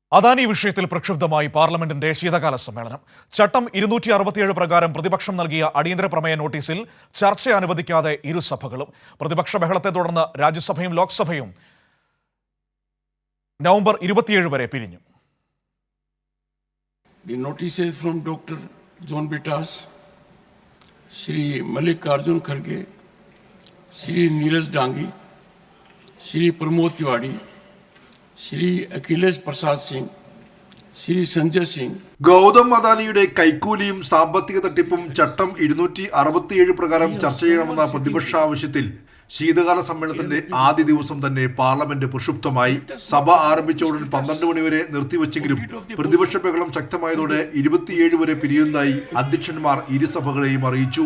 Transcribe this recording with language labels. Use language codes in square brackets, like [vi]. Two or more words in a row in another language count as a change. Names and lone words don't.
[ml] അദാനി വിഷയത്തിൽ പ്രക്ഷുബ്ധമായി പാർലമെന്റിന്റെ ശീതകാല സമ്മേളനം. ചട്ടം 267 പ്രകാരം പ്രതിപക്ഷം നൽകിയ അടിയന്തര പ്രമേയ നോട്ടീസിൽ ചർച്ച അനുവദിക്കാതെ ഇരുസഭകളും. പ്രതിപക്ഷ ബഹളത്തെ തുടർന്ന് രാജ്യസഭയും ലോക്സഭയും നവംബർ 27 വരെ പിരിഞ്ഞു. [en] The notices from Dr. John Bitas, Shri Mallikarjun Kharge, Shri Neeraj Dangi, Shri Pramod Tiwari, Shri Akhilesh Prasad Singh, Shri Sanjay Singh. [ml] ഗൗതം അദാനിയുടെ കൈക്കൂലിയും സാമ്പത്തിക തട്ടിപ്പും ചട്ടം 267 പ്രകാരം ചർച്ച ചെയ്യണമെന്ന പ്രതിപക്ഷ ആവശ്യത്തിൽ ശീതകാല സമ്മേളനത്തിന്റെ ആദ്യ ദിവസം തന്നെ പാർലമെന്റ് പ്രക്ഷുബ്ധമായി. സഭ ആരംഭിച്ച ഉടൻ 12 മണിവരെ നിർത്തിവെച്ചെങ്കിലും പ്രതിപക്ഷ ബഹളം ശക്തമായതോടെ 27 വരെ പിരിയുന്നതായി അധ്യക്ഷന്മാർ ഇരുസഭകളെയും അറിയിച്ചു.